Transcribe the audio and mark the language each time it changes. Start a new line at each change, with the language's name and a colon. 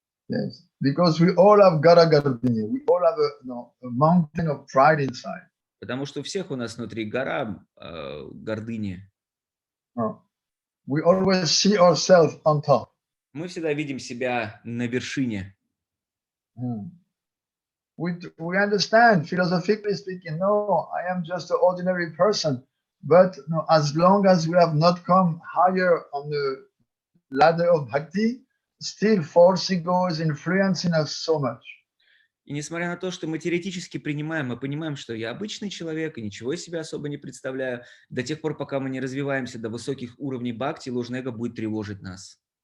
English: Yes, because we all have
Russian: gara gardini.
English: We all have a mountain of pride inside.
Russian: Потому что у всех у нас внутри гора гордыни.
English: We always see ourselves on top.
Russian: Мы всегда видим себя на вершине.
English: We understand, philosophically speaking, no, I am just an ordinary person. But as long as we have not come higher on the ladder of bhakti, still false ego is influencing us so much.
Russian: И несмотря на то, что мы теоретически принимаем, мы понимаем, что я обычный человек и ничего из себя особо не представляю, до тех пор, пока мы не развиваемся до высоких уровней бхакти, ложное эго будет тревожить нас.